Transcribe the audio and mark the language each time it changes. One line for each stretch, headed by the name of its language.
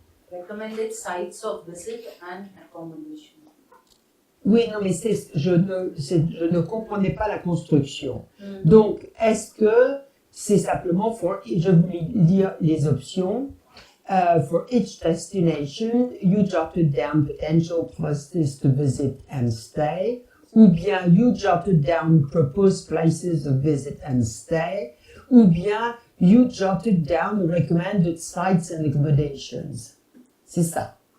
English: Recommended sites of visit and accommodation.
French: Oui, non, mais je ne comprenais pas la construction. Donc, est-ce que c'est simplement je voulais lire les options.
English: For each destination, you jotted down potential places to visit and stay.
French: Ou bien,
English: you jotted down proposed places of visit and stay.
French: Ou bien,
English: you jotted down recommended sites and accommodations.
French: C'est ça.